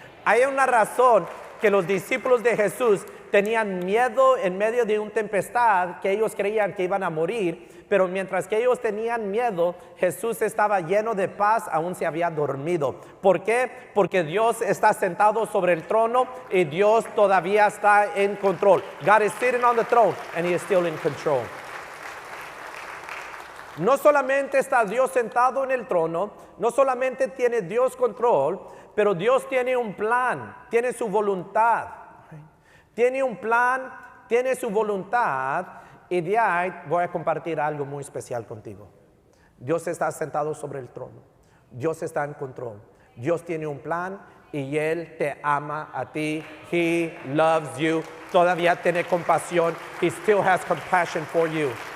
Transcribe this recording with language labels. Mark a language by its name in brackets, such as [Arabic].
[Spanish] Hay una razón que los discípulos de Jesús tenían miedo en medio de una tempestad, que ellos creían que iban a morir, pero mientras que ellos tenían miedo, Jesús estaba lleno de paz, aún se había dormido. ¿Por qué? Porque Dios está sentado sobre el trono y Dios todavía está en control. [English] God is sitting on the throne and He is still in control. [Spanish] No solamente está Dios sentado en el trono, no solamente tiene Dios control, pero Dios tiene un plan, tiene su voluntad. Tiene un plan, tiene su voluntad, y de ahí voy a compartir algo muy especial contigo. Dios está sentado sobre el trono. Dios está en control. Dios tiene un plan y Él te ama a ti. [English] He loves you. [Spanish] Todavía tiene compasión. [English] He still has compassion for you.